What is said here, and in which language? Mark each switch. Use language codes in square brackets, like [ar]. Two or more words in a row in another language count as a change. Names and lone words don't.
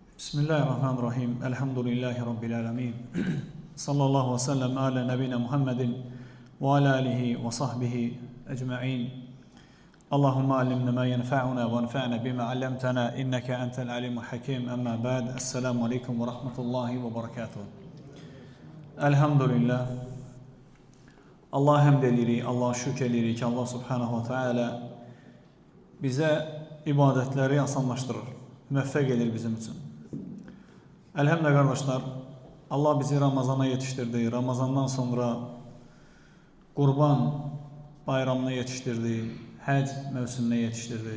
[ar] بسم الله الرحمن الرحيم. الحمد لله رب العالمين. صلى الله وسلم على نبينا محمد وعلى آله وصحبه أجمعين. اللهم علمنا ما ينفعنا وانفعنا بما علمتنا إنك أنت العليم الحكيم. أما بعد. السلام عليكم ورحمة الله وبركاته. الحمد لله. [az] Allah həmd edirik, Allah şükür edirik ki, Allah [ar] سبحانه وتعالى [az] bizə ibadətləri asanlaşdırır, müvəffəq edir bizim üçün. [tr] Elhamdülillah kardeşler, Allah bizi Ramazana yetiştirdi. [az] Ramazandan sonra Qurban bayramına yetiştirdi. Həc mövsümünə yetiştirdi.